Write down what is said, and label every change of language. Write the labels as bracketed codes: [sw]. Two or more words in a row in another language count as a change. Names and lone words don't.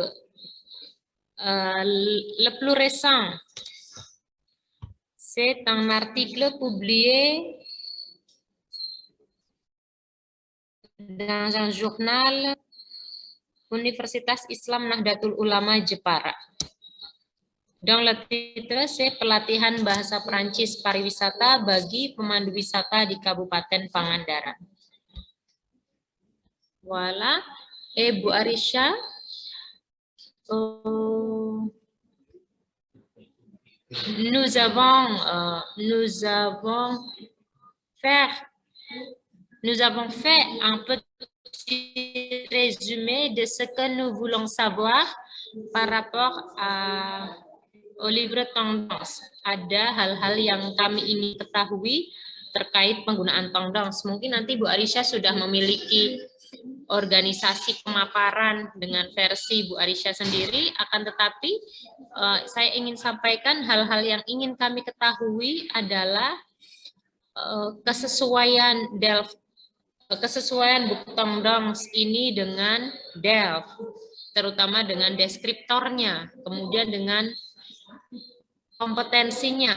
[fr] Le plus récent, c'est un article publié dans un journal Universitas Islam Nahdlatul Ulama Jepara. Dans le titre, c'est pelatihan bahasa Prancis pariwisata bagi pemandu wisata di Kabupaten Pangandaran. Voilà. Et Bu Arisha, nous avons fait un petit résumé de ce que nous voulons savoir par rapport au livre tendance. [id] Ada hal-hal yang kami ingin ketahui terkait penggunaan tendance. Mungkin nanti Bu Arisha sudah memiliki organisasi pemaparan dengan versi Bu Arisha sendiri, akan tetapi saya ingin sampaikan hal-hal yang ingin kami ketahui adalah kesesuaian buku tendance ini dengan Delft, terutama dengan deskriptornya, kemudian dengan kompetensinya.